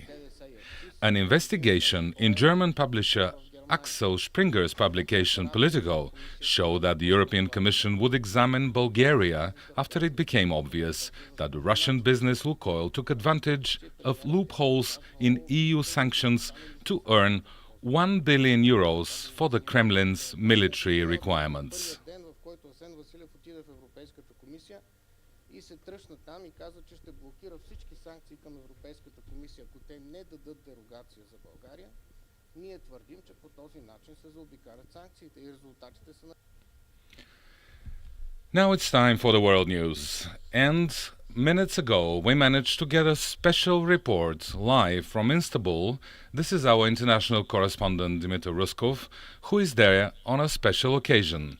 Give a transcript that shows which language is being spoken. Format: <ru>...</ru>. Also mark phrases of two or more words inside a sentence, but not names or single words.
<en>An investigation in German publisher Axel Springer's publication Politico showed that the European Commission would examine Bulgaria after it became obvious that the Russian business Lukoil took advantage of loopholes in EU sanctions to earn 1 billion euros for the Kremlin's military requirements.</en> <bg>И се тръщна там и каза, че ще блокира всички санкции към Европейската комисия, ако те не дадат дерогация за България. Ние твърдим, че по този начин се заобикалят санкциите и резултатите са на...</bg> <en>Now it's time for the world news. And minutes ago, we managed to get a special report live from Istanbul. This is our international correspondent Dimitar Ruskov, who is there on a special occasion.</en>